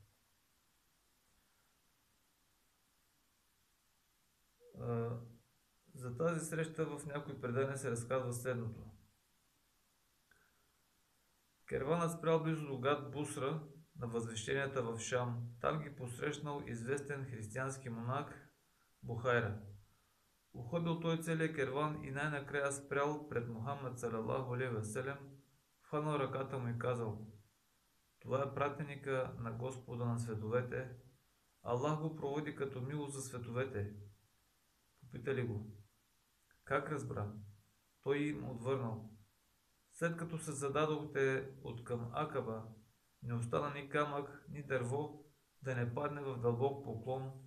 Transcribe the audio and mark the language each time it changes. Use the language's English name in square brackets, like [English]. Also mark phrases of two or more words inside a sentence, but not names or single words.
[Bulgarian] За тази среща в някои предания се разказва следното. Керванът спрял близо до град Бусра на възвещенията в Шам. Там ги посрещнал известен християнски монах Бухайра. Уходил той целия керван и най-накрая спрял пред Мухаммад [Arabic] صلى الله عليه وسلم, [Bulgarian] хванал ръката му и казал: това е пратеника на Господа на световете. Аллах го проводи като милост за световете. Попитали го: как разбра? Той им отвърнал: след като се зададохте от към Акаба, не остана ни камък, ни дърво да не падне в дълбок поклон.